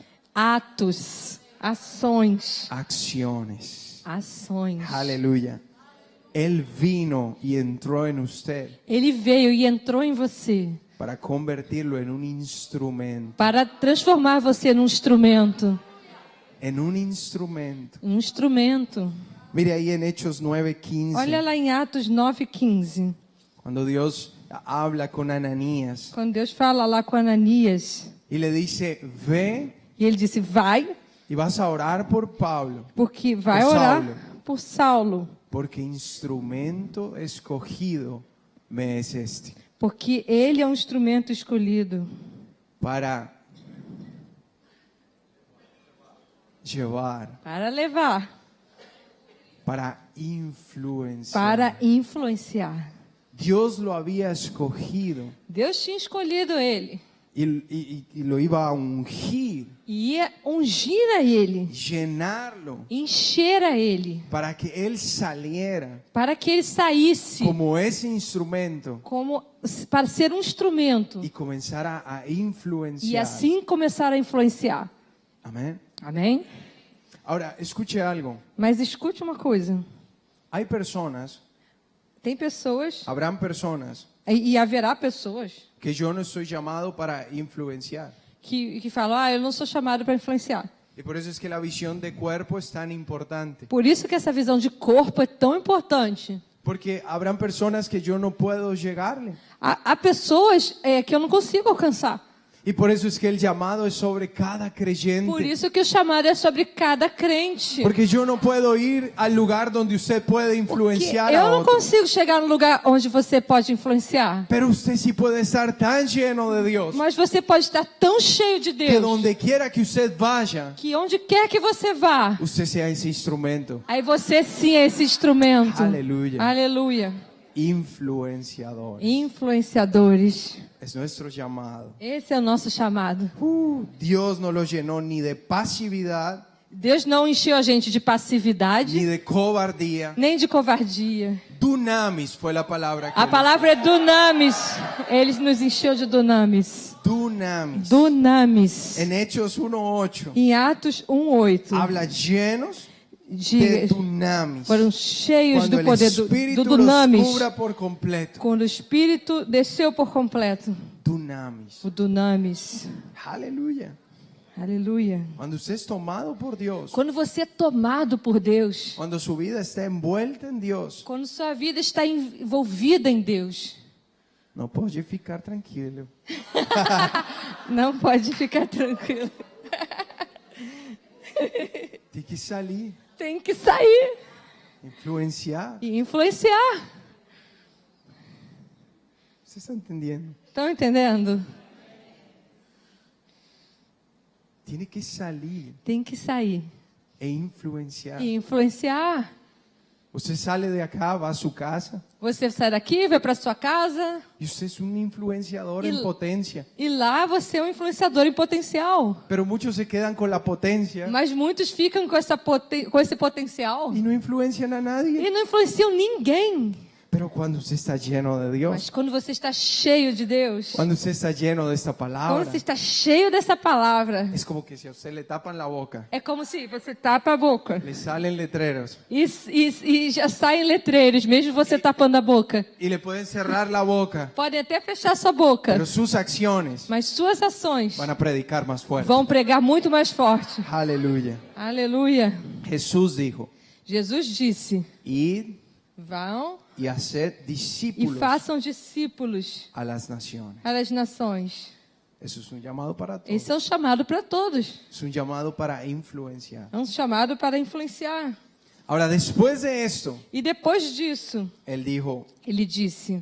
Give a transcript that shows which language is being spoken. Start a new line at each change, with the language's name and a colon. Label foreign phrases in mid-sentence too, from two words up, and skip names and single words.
Portuguese: atos, ações,
Spanish: acciones.
Portuguese: ações.
Spanish: Aleluya. Él vino y entró en usted
Portuguese: Ele veio e entrou em você
Spanish: para convertirlo en un instrumento.
Portuguese: para transformar você num instrumento.
Spanish: En un instrumento.
Portuguese: Um instrumento.
Spanish: Mire ahí en Hechos 9:15.
Portuguese: Olha lá em Atos 9:15.
Spanish: Cuando Dios habla con Ananías
Portuguese: Quando Deus fala lá com Ananias,
Spanish: y le dice, ve
Portuguese: e ele disse: vai,
Spanish: y vas a orar por Pablo,
Portuguese: porque vai Por orar Saulo. por Saulo,
Spanish: porque instrumento escogido me es este,
Portuguese: porque ele é um instrumento escolhido
Spanish: para llevar,
Portuguese: para levar,
Spanish: para influenciar.
Portuguese: para influenciar.
Spanish: Dios lo había escogido
Portuguese: Deus tinha escolhido ele
Spanish: y lo iba a ungir,
Portuguese: e ia ungir a ele,
Spanish: llenarlo,
Portuguese: encher a ele,
Spanish: para que él saliera
Portuguese: para que ele saísse
Spanish: como ese instrumento
Portuguese: como para ser um instrumento
Spanish: y comenzara a
Portuguese: e influenciar. assim começar a influenciar.
Spanish: Amén.
Portuguese: Amém?
Spanish: Ahora, escuche algo.
Portuguese: Mas escute uma coisa.
Spanish: Hay personas,
Portuguese: Tem pessoas
Spanish: habrán personas
Portuguese: e haverá pessoas
Spanish: que yo no estoy llamado para influenciar.
Portuguese: que falam: eu não sou chamado para influenciar.
Spanish: Y por eso es que la visión de cuerpo es tan importante.
Portuguese: Por isso que essa visão de corpo é tão importante.
Spanish: Porque habrán personas que yo no puedo llegarle.
Portuguese: Há pessoas que eu não consigo alcançar.
Spanish: Y por eso es que el llamado es sobre cada creyente.
Portuguese: Por isso que o chamado é sobre cada crente.
Spanish: Porque yo no puedo ir al lugar donde usted puede
Portuguese: Porque
Spanish: influenciar
Portuguese: eu
Spanish: a
Portuguese: não
Spanish: otro.
Portuguese: consigo chegar no lugar onde você pode influenciar.
Spanish: Pero usted sí puede estar tan lleno de Dios
Portuguese: Mas você pode estar tão cheio de
Spanish: que
Portuguese: Deus
Spanish: donde quiera que usted vaya,
Portuguese: que onde quer que você vá,
Spanish: usted sea ese instrumento.
Portuguese: aí você sim é esse instrumento.
Spanish: Aleluya.
Portuguese: Aleluia.
Spanish: Influenciador.
Portuguese: Influenciadores.
Spanish: Es nuestro llamado.
Portuguese: Esse é o nosso chamado.
Spanish: Dios no lo llenó ni de pasividad,
Portuguese: Deus não encheu a gente de
Spanish: ni
Portuguese: passividade,
Spanish: de cobardía.
Portuguese: nem de covardia.
Spanish: Dunamis fue la palabra que
Portuguese: A
Spanish: él
Portuguese: palavra é dunamis. Ele nos encheu de dunamis.
Spanish: usó. Dunamis.
Portuguese: Dunamis.
Spanish: En Hechos 1:8
Portuguese: Em Atos 1:8
Spanish: habla llenos de
Portuguese: diz,
Spanish: dunamis.
Portuguese: foram cheios
Spanish: Cuando
Portuguese: do
Spanish: el
Portuguese: poder do
Spanish: Espíritu
Portuguese: dunamis.
Spanish: los cubra por completo.
Portuguese: Quando o Espírito desceu por completo.
Spanish: Dunamis.
Portuguese: O dunamis.
Spanish: Aleluya.
Portuguese: Aleluia.
Spanish: Cuando usted es tomado por Dios,
Portuguese: Quando você é tomado por Deus,
Spanish: cuando su vida está envuelta en Dios,
Portuguese: quando sua vida está envolvida em Deus,
Spanish: no puede ficar tranquilo.
Portuguese: não pode ficar tranquilo.
Spanish: Tiene que salir,
Portuguese: Tem que sair
Spanish: influenciar.
Portuguese: e influenciar.
Spanish: ¿Usted está entendiendo?
Portuguese: Estão entendendo?
Spanish: Tiene que salir
Portuguese: Tem que sair e influenciar. e influenciar.
Spanish: Usted sale de acá, va a su casa
Portuguese: Você sai daqui, vai para sua casa
Spanish: y usted es un influenciador
Portuguese: Y-
Spanish: en potencia.
Portuguese: e lá você é um influenciador em potencial.
Spanish: Pero muchos se quedan con la potencia
Portuguese: Mas muitos ficam com esse potencial
Spanish: y no influencian a nadie.
Portuguese: e não influenciam ninguém.
Spanish: Pero cuando usted está lleno de Dios,
Portuguese: Mas quando você está cheio de Deus,
Spanish: cuando usted está lleno de esta
Portuguese: quando
Spanish: palabra,
Portuguese: você está cheio dessa palavra,
Spanish: es como que si a usted le tapan la boca,
Portuguese: é como se você tapa a boca
Spanish: le salen letreros
Portuguese: e já saem letreiros, mesmo você tapando a boca.
Spanish: y le pueden cerrar la boca,
Portuguese: Podem até fechar sua boca,
Spanish: pero sus acciones
Portuguese: mas suas ações
Spanish: van a predicar más fuerte.
Portuguese: vão pregar muito mais forte.
Spanish: Aleluya.
Portuguese: Aleluia.
Spanish: Jesús dijo,
Portuguese: Jesus disse:
Spanish: id
Portuguese: vão
Spanish: y haced
Portuguese: e
Spanish: discípulos
Portuguese: façam discípulos
Spanish: a las naciones.
Portuguese: às nações.
Spanish: Eso es un llamado para todos.
Portuguese: Esse é um chamado para todos.
Spanish: Es un llamado para influenciar.
Portuguese: É um chamado para influenciar.
Spanish: Ahora, después de esto,
Portuguese: E depois disso,
Spanish: él dijo,
Portuguese: ele disse: